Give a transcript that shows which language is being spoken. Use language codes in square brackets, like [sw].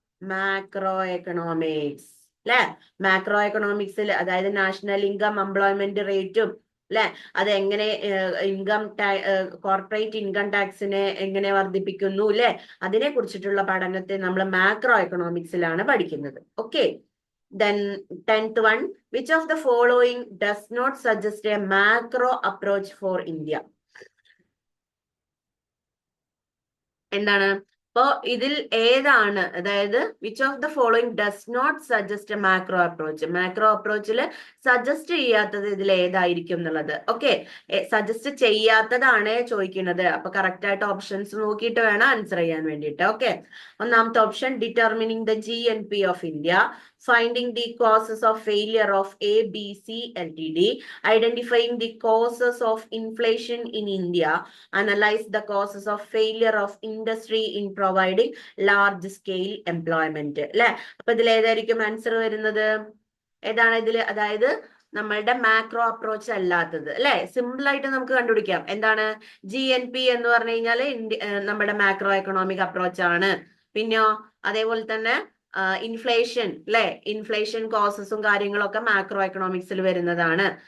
[ml] Macro economics അല്ലെ. Macro എക്കണോമിക്സിൽ അതായത് national income, employment റേറ്റും അല്ലെ, അത് എങ്ങനെ ഇൻകം കോർപ്പറേറ്റ് ഇൻകം ടാക്സിനെ എങ്ങനെ വർദ്ധിപ്പിക്കുന്നു അല്ലെ, അതിനെ കുറിച്ചിട്ടുള്ള പഠനത്തെ നമ്മൾ മാക്രോ എക്കണോമിക്സിലാണ് പഠിക്കുന്നത്. [en] Okay, then 10th one. Which of the following does not suggest a macro approach for India? [ml] എന്താണ്? അപ്പോ ഇതിൽ ഏതാണ്, അതായത് [en] Which of the following does not suggest macro approach? [ml] Macro അപ്രോച്ചിൽ suggest ചെയ്യാത്തത് ഇതിൽ ഏതായിരിക്കും എന്നുള്ളത്. ഓക്കെ, സജസ്റ്റ് ചെയ്യാത്തതാണ് ചോദിക്കുന്നത്. അപ്പൊ കറക്റ്റ് ആയിട്ട് ഓപ്ഷൻസ് നോക്കിയിട്ട് വേണം ആൻസർ ചെയ്യാൻ വേണ്ടിയിട്ട്. [en] okay, [ml] ഒന്നാമത്തെ [en] Option determining the GNP of India, finding the causes of failure of ABC Ltd, identifying the causes of inflation in India, analyze the causes of failure of industry in providing large scale employment അല്ലെ. [ml] അപ്പൊ ഇതിൽ ഏതായിരിക്കും answer വരുന്നത്? ഏതാണ് ഇതിൽ? അതായത് നമ്മളുടെ macro approach അല്ലാത്തത് അല്ലെ. സിമ്പിൾ ആയിട്ട് നമുക്ക് കണ്ടുപിടിക്കാം. എന്താണ്? GNP എന്ന് പറഞ്ഞു കഴിഞ്ഞാൽ നമ്മുടെ മാക്രോ എക്കണോമിക് അപ്രോച്ച് ആണ്. പിന്നെയോ അതേപോലെ തന്നെ ഇൻഫ്ലേഷൻ അല്ലെ, ഇൻഫ്ലേഷൻ കോസസും കാര്യങ്ങളൊക്കെ മാക്രോ എക്കണോമിക്സിൽ വരുന്നതാണ്.